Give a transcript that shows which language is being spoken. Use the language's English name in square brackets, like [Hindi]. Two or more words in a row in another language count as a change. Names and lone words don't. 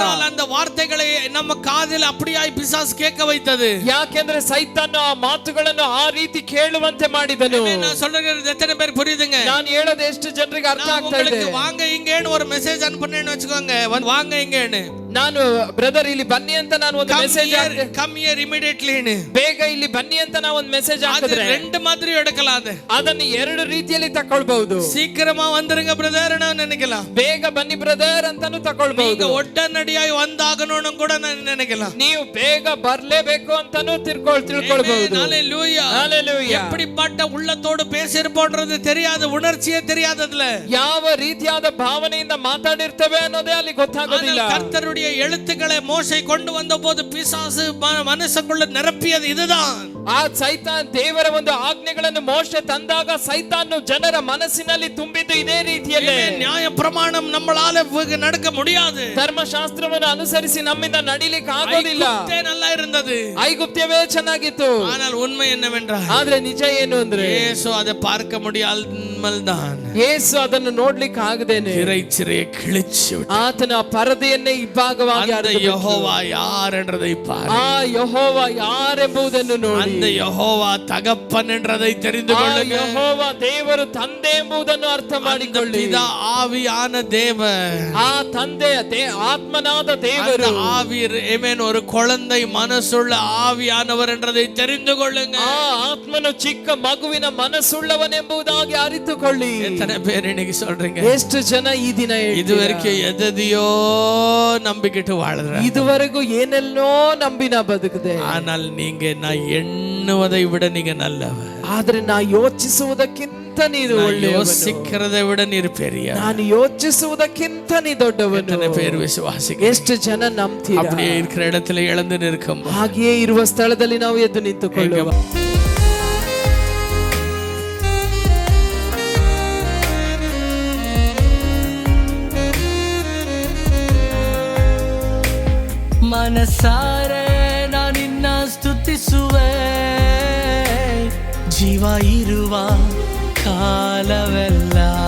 [Tamil] அந்த வார்த்தைகளை நம்ம காதில் அப்படியாய் பிசாசு கேட்க வைத்தது. [Kannada] ಯಾಕೆಂದ್ರೆ ಸೈತಾನ ಆ ಮಾತುಗಳನ್ನು ಆ ರೀತಿ ಕೇಳುವಂತೆ ಮಾಡಿದನು. [Tamil] நான் சொல்றது எத்தனை பேர் புரியுதுங்க? [Kannada] ನಾನು ಹೇಳೋದು ಎಷ್ಟು ಜನರಿಗೆ ಅರ್ಥ ಆಗ್ತಾ ಇದೆ? [Tamil] வாங்க இங்கேன்னு ஒரு மெசேஜ் அனுப்புனேன்னு வெச்சுக்கோங்க. வாங்க இங்கேன்னு [Kannada] ನಾನು ಬ್ರದರ್ ಇಲ್ಲಿ ಬನ್ನಿ ಅಂತ ನಾನು ಒಂದು ಮೆಸೇಜ್ ಹಾಕಿದ್ರೆ [English] come here immediately [Kannada] ಬೇಗ ಇಲ್ಲಿ ಬನ್ನಿ ಅಂತ ನಾನು ಒಂದು ಮೆಸೇಜ್ ಹಾಕಿದ್ರೆ [Tamil] ரெண்டு மாதிரி எடுக்கலாம். [Kannada] ಅದನ್ನು ಎರಡು ರೀತಿಯಲ್ಲಿ ತಗೊಳ್ಳಬಹುದು. [Tamil] சீக்கிரமா வந்துருங்க பிரதர் நான் நினைக்கலாம். [Kannada] ಬೇಗ ಬನ್ನಿ ಬ್ರದರ್ ಅಂತಾನು ತಗೊಳ್ಳಬಹುದು. [Tamil] நீங்க உடனடியாய் வந்தாகணும்னு கூட நான் நினைக்கலாம். [Kannada] ನೀವು ಬೇಗ ಬರಲೇಬೇಕು ಅಂತಾನು ತಿಳ್ಕೊಳ್ಳಬಹುದು. [Tamil] ஹalleluya ஹalleluya. எப்படிப்பட்ட உள்ளத்தோடு பேசியிருப்போன்றது தெரியாது, உணர்ச்சியே தெரியாது. அதுல [Kannada] ಯಾವ ರೀತಿಯಾದ ಭಾವನೆಯಿಂದ ಮಾತಾಡಿರ್ತೇವೆ ಅನ್ನೋದೇ ಅಲ್ಲಿ ಗೊತ್ತಾಗೋದಿಲ್ಲ. [Tamil] கர்த்தருடைய எழுத்துக்களை மோசே கொண்டு வந்தபோது பிசாசு மனசுக்குள்ள நிரப்பியது இதுதான். [Kannada] ಆ ಸೈತಾನ್ ದೇವರ ಒಂದು ಆಜ್ಞೆಗಳನ್ನು ಮೋಶೆ ತಂದಾಗ ಸೈತಾನ್ ಜನರ ಮನಸ್ಸಿನಲ್ಲಿ ತುಂಬಿದ್ದು ಇದೇ ರೀತಿಯಲ್ಲೇ. ನ್ಯಾಯ ಪ್ರಮಾಣ [Tamil] நம்மளால நடக்க முடியாது. [Kannada] ಧರ್ಮಶಾಸ್ತ್ರವನ್ನು ಅನುಸರಿಸಿ ನಮ್ಮಿಂದ ನಡಿಲಿಕ್ಕೆ ಆಗೋದಿಲ್ಲ. [Tamil] நல்லா இருந்தது, [Kannada] ಐಗುಪ್ತ್ಯವೇ ಚೆನ್ನಾಗಿತ್ತು. [Tamil] ஆனால் உண்மை என்னவென்றால் [Kannada] ಆದ್ರೆ ನಿಜ ಏನು ಅಂದ್ರೆ [Tamil] ಯೇಸು அதை பார்க்க முடியாமல்தான். [Kannada] ಯೇಸು ಅದನ್ನು ನೋಡ್ಲಿಕ್ಕೆ ಆಗದೇನೆ [Tamil] திரைச்சிறையை கிழிச்சு [Kannada] ಆತನ ಪರದೆಯನ್ನೇ ಇಬ್ಬಾಗವಾಗಿ [Tamil] அந்த யெகோவா யார் என்றதை பாரு. [Kannada] ಆ ಯೆಹೋವ ಯಾರೆಂಬುದನ್ನು ನೋಡಿ. [Tamil] அந்த யெகோவா தகப்பன் என்றதை தெரிந்து கொள்ளுங்க. [Kannada] ಯೆಹೋವ ದೇವರು ತಂದೆ ಎಂಬುದನ್ನು ಅರ್ಥ ಮಾಡಿಕೊಳ್ಳಿ. [Tamil] பிதா ஆவியான தேவன். [Kannada] ಆ ತಂದೆ ಆತ್ಮನಾದ ದೇವರು. [Tamil] ஆவி ஆமென் ஒரு குழந்தை மனசுள்ள ஆவியானவர் என்றதை தெரிந்து கொள்ளுங்க. [Kannada] ಆ ಆತ್ಮನು ಚಿಕ್ಕ ಮಗುವಿನ ಮನಸ್ಸುಳ್ಳವನೆಂಬುದಾಗಿ ಅರಿತುಕೊಳ್ಳಿ. [Tamil] எத்தனை பேர் இன்னைக்கு சொல்றீங்க? [Kannada] ಎಷ್ಟು ಜನ ಈ ದಿನ [Tamil] இதுவரைக்கும் எதையோ நம்பிக்கிட்டு வாழ்ற, [Kannada] ಇದುವರೆಗೂ ಏನೆಲ್ಲೋ ನಂಬಿ ನಾ ಬದುಕಿದೆ. [Tamil] ஆனால் நீங்க நான் எண்ணுவதை விட நீங்க நல்லவர். [Kannada] ಆದ್ರೆ ನಾ ಯೋಚಿಸುವುದಕ್ಕಿಂತ ನೀನು ಒಳ್ಳೆಯವನು. [Tamil] யோசிக்கிறதை விட ನೀರು பெரிய. [Kannada] ನಾನು ಯೋಚಿಸುವುದಕ್ಕಿಂತ ನೀ ದೊಡ್ಡವನು. [Tamil] எத்தனை பேர் விசுவாசிங்க? [Kannada] ಎಷ್ಟು ಜನ ನಂಬ್ತೀರಾ? [Tamil] அப்படியே இருக்கிற இடத்துல எழுந்து நிற்கும். [Kannada] ಹಾಗೆಯೇ ಇರುವ ಸ್ಥಳದಲ್ಲಿ ನಾವು ಎದ್ದು ನಿಂತುಕೊಳ್ಳುವ. ಮನಸಾರೆ ನಾನು ನಿನ್ನ ಸ್ತುತಿಸುವೆ, ಜೀವ ಇರುವ ಕಾಲವೆಲ್ಲ.